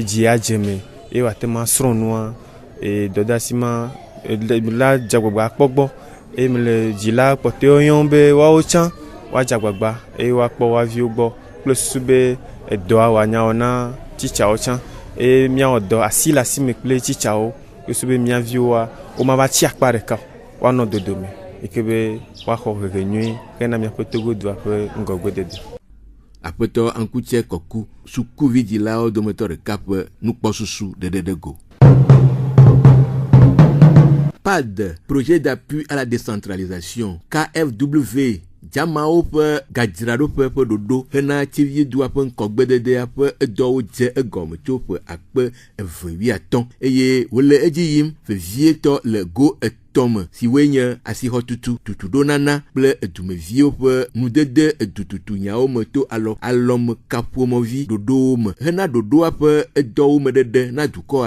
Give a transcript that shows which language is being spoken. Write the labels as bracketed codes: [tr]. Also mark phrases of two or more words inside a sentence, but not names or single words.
[ee] dzi adze me eye wòate ma srɔ̃ nua dɔdeasi ma la dzagbagba kpɔ gbɔ eye mele dzila kpɔtɔewo yɔm be woawo tsã woadze agbagba eye woakpɔ woa viwo gbɔ kple susu be edɔa wòanya wɔ na tsitsawo tsã eye míawɔ dɔ asi le asi me kple tsitsawo kple susu be mía viwoa woma va tsi akpa ɖeka o woanɔ dodome yike be woaxɔ hehe nyui hena míaƒe togodoa ƒe ŋgɔgbedede. Aƒetɔ Ankutse Kɔku sukuvidzilawo dometɔ ɖeka ƒe nukpɔsusu ɖeɖeɖe go. [fr] PAD, projet d'appui à la décentralisation, [ee] KFW, Jamawo ƒe gadzraɖoƒe ƒe ɖoɖo hena tsiviedua ƒe ŋkɔgbededea ƒe edɔwo dze egɔme tso ƒe 2015 eye wole edzi yim vevietɔ le go etɔ̃ me siwoe nye asixɔtutu, tutuɖonana kple edumeviwo ƒe nudede edututu nyawo me to alɔmekaƒomɔvi ɖoɖowo me hena ɖoɖoa ƒe edɔwo me ɖeɖe na dukɔa.